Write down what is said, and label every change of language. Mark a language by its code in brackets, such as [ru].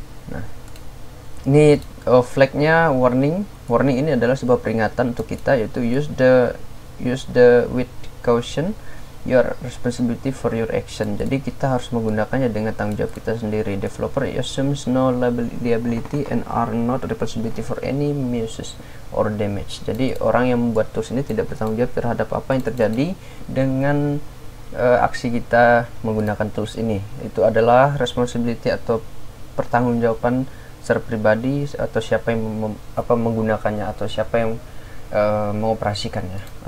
[id] Nah, ini flag-nya warning ini adalah sebuah peringatan untuk kita, yaitu [en] use the with caution, your responsibility for your action. [id] Jadi kita harus menggunakannya dengan tanggung jawab kita sendiri. [en] Developer assumes no liability and are not responsibility for any misuse or damage. [id] Jadi orang yang membuat tools ini tidak bertanggung jawab terhadap apa yang terjadi dengan aksi kita menggunakan tools ini. Itu adalah responsibility atau pertanggungjawaban secara pribadi, atau siapa yang menggunakannya, atau siapa yang mengoperasikannya.